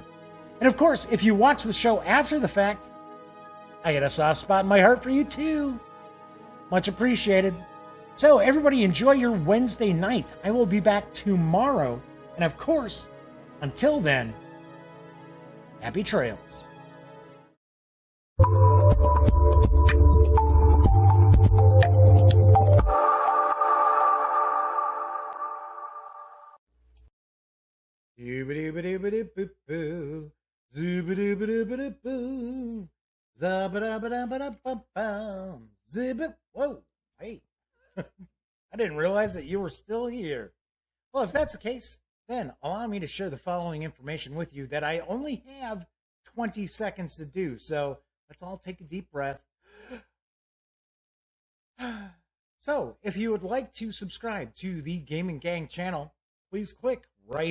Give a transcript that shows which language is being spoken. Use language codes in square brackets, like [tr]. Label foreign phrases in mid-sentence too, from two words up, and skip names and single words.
[en] And of course, if you watch the show after the fact, I got a soft spot in my heart for you too. Much appreciated. So everybody enjoy your Wednesday night. I will be back tomorrow. And of course, until then, happy trails. Zoobadoo-badoo-badoo-boo-boo. Zoobadoo-badoo-badoo-boo. Zabba-dabba-dabba-dabba-bum. Zibba. Whoa, hey. I didn't realize that you were still here. Well, if that's the case, then allow me to share the following information with you that I only have 20 seconds to do. So let's all take a deep breath. So if you would like to subscribe to the Gaming Gang channel, please click right here.